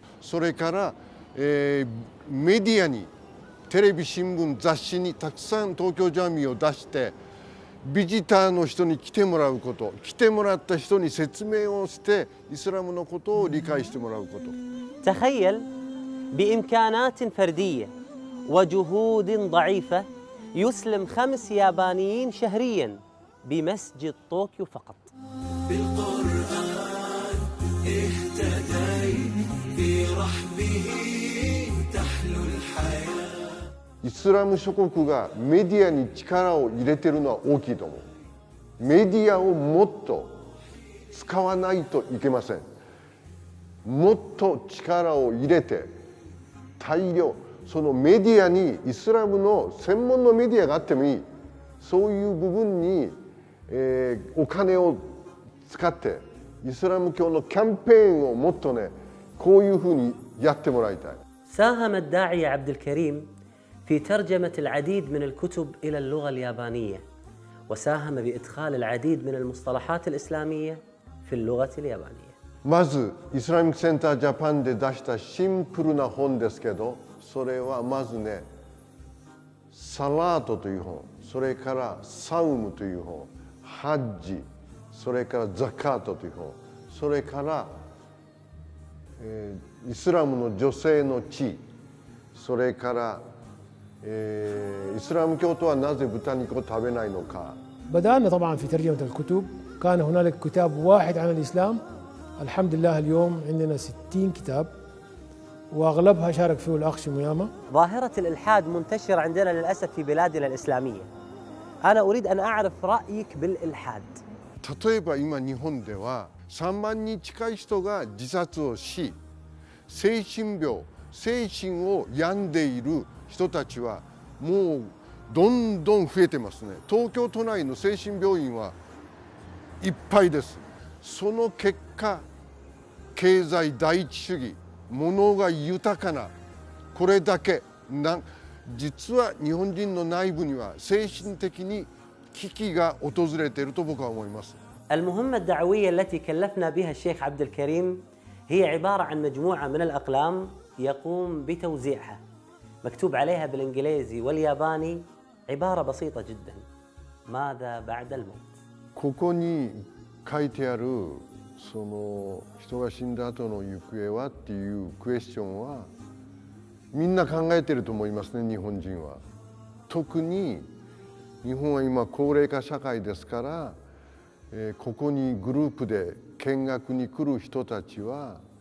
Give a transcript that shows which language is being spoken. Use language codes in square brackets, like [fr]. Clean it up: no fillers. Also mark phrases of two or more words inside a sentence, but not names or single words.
[ja] それから、メディアに、テレビ、新聞、雑誌にたくさん東京ジャミーを出して、ビジターの人に来てもらうこと、来てもらった人に説明をしてイスラムのことを理解してもらうこと。 [ar] تخيل بإمكانات فردية وجهود ضعيفة يسلم 5 يابانيين شهريا بمسجد طوكيو فقط. بالقرآن اهتديت في رحبه تحلو الحياة. [ja] イスラム諸国がメディアに力を入れてるのは大きいと思う。メディアをもっと使わないといけません。もっと力を入れて大量、そのメディアにイスラムの専門のメディアがあってもいい。そういう部分に、お金を使ってイスラム教のキャンペーンをもっとね、こういうふうにやってもらいたい。 [ar] ساهم الداعية عبد الكريم في ترجمة العديد من الكتب إلى اللغة اليابانية، وساهم بإدخال العديد من المصطلحات الإسلامية في اللغة اليابانية. [ja] まずイスラミックセンタージャパンで出したシンプルな本ですけど、それはまずね、サラートという本、それからサウムという本、ハッジ、 それからザカートという法、それから、イスラムの女性の地位、それから、イスラム教徒はなぜ豚肉を食べないのか。 [ar] بدأنا طبعا في ترجمة الكتب. كان هنالك كتاب واحد عن الإسلام. الحمد لله اليوم عندنا 60 كتاب وأغلبها شارك فيه الأخ شميامة. ظاهرة الإلحاد منتشرة عندنا للأسف في بلادنا الإسلامية. أنا أريد أن أعرف رأيك بالإلحاد. [ja] 例えば今日本では3万人近い人が自殺をし、精神病、精神を病んでいる人たちはもうどんどん増えてますね。東京都内の精神病院はいっぱいです。その結果、経済第一主義、物が豊かな、これだけ実は日本人の内部には精神的に危機が訪れていると僕は思います。 [ar] المهمة الدعوية التي كلفنا بها الشيخ عبد الكريم هي عبارة عن مجموعة من الأقلام يقوم بتوزيعها. مكتوب عليها بالإنجليزي والياباني عبارة بسيطة جدا: ماذا بعد الموت؟ [ja] ここに書いてあるその人が死んだ後の行方はっていうクエスチョンはみんな考えてると思いますね、日本人は。特に日本は今高齢化社会ですから、ここにグループで見学に来る人たちは、